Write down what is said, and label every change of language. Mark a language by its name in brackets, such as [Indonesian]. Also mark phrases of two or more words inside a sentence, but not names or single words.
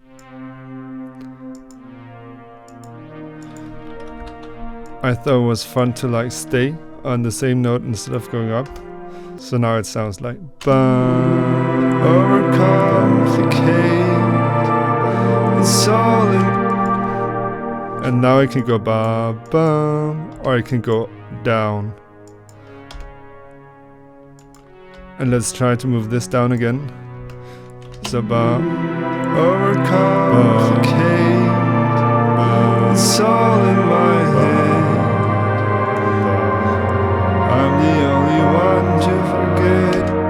[English] I thought it was fun to like stay on the same note instead of going up. So now it sounds like overcomplicate, it's all in. And now I can go ba ba, or I can go down. And let's try to move this down again. So ba, overcomplicate, it's all in my head. I'm the only one to forget.